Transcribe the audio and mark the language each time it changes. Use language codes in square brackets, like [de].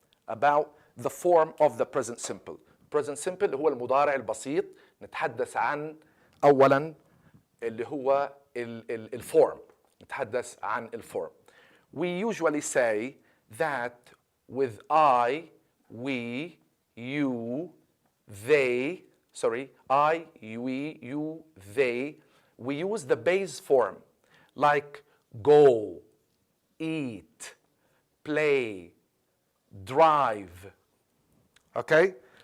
[en] About the form of the present simple. [ar] Present simple هو المضارع البسيط. نتحدث عن أولا اللي هو الفورم. نتحدث عن الفورم. [en] We usually say that with I, we, you, they, I, we, you, they, we use the base form like go, eat, play, drive. Okay?